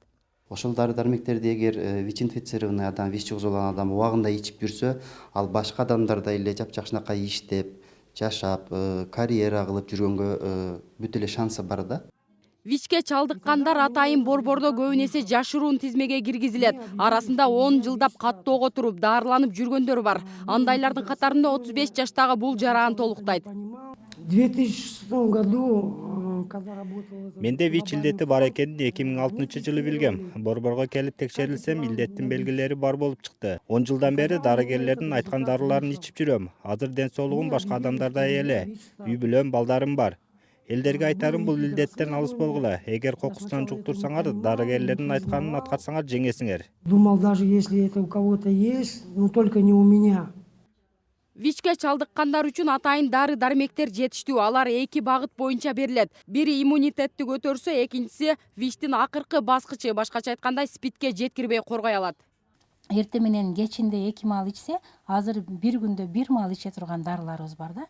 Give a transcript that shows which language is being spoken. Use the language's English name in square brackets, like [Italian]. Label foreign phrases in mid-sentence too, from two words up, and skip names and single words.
[Kyrgyz] Ошол дары-дармектерди эгер [Russian] ВИЧ инфицированный [Kyrgyz] адам, ВИЧ жугузулган адам убагында ичип жүрсө, ал башка адамдарда эле жапжакшынакай иштеп, жашап, карьера кылып жүргөнгө бүт эле шансы бар да. ВИЧке чалдыккандар атайын борбордо көбүн эсе жашыруун тизмеге киргизилет. Арасында 10 жылдап каттоого туруп даарыланып жүргөндөр бар. Андайлардын катарында 35 жаштагы бул жараан толуктайт. [Russian] В 2006 году, когда работала... [Kyrgyz] Менде ВИЧ илдети бар экенин 2006-жылы билгем. Борборго келип текшерилсем, илдеттин белгилери бар болуп чыкты. 10 жылдан бери дарыгерлердин айткан дарыларын ичип жүрөм. Азыр ден соолугум башка адамдардай эле. Үй бүлөм, балдарым бар. Элдерге айтарым, бул илдеттен алыс болгула. Эгер кокустан жуктурсаңар, дарыгерлердин айтканын аткарсаңар жеңесиңер. [Russian] Думал, даже если это у кого-то есть, но только не у меня. [Kyrgyz] ВИЧке чалдыккандар үчүн атайын дары-дармектер жетиштүү. Алар 2 багыт боюнча берилет. Бири иммунитетти көтөрсө, экинчиси ВИЧтин акыркы баскычы, башкача айтканда СПИДке жеткирбей коргой алат. Эртең менен кечинде 2 маал ичсе, азыр бир күндө 1 маал иче турган дарыларыбыз бар да.